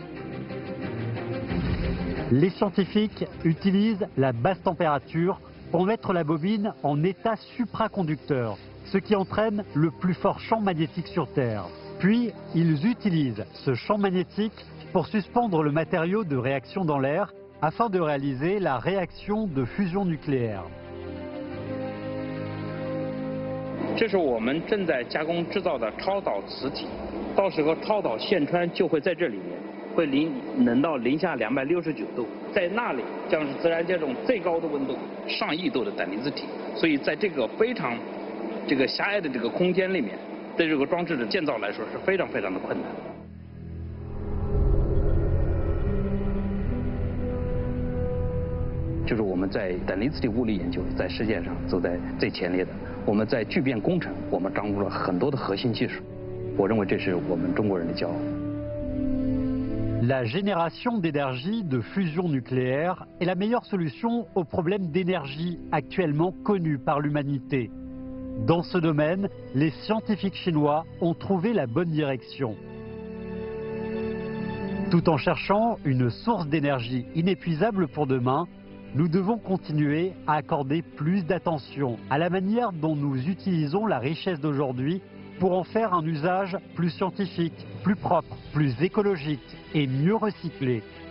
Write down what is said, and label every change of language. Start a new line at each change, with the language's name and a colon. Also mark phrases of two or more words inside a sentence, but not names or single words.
French: Les scientifiques utilisent la basse température pour mettre la bobine en état supraconducteur, ce qui entraîne le plus fort champ magnétique sur Terre. Puis, ils utilisent ce champ magnétique pour suspendre le matériau de réaction dans l'air afin de réaliser la réaction de fusion nucléaire.
Chinese: 这是我们正在加工制造的超导磁体，到时候超导线穿就会在这里面，会冷到零下269度，在那里将是自然界中最高的温度，上亿度的胆离子体，所以在这个非常狭隘的这个空间里面，对这个装置的建造来说是非常非常的困难。就是我们在胆离子体物理研究在世界上走在最前列的。我们在聚变工程，我们掌握了很多的核心技术。我认为这是我们中国人的骄傲。
French: La génération d'énergie de fusion nucléaire est la meilleure solution aux problèmes d'énergie actuellement connus par l'humanité. Dans ce domaine, les scientifiques chinois ont trouvé la bonne direction. Tout en cherchant une source d'énergie inépuisable pour demain, nous devons continuer à accorder plus d'attention à la manière dont nous utilisons la richesse d'aujourd'hui pour en faire un usage plus scientifique, plus propre, plus écologique et mieux recyclé.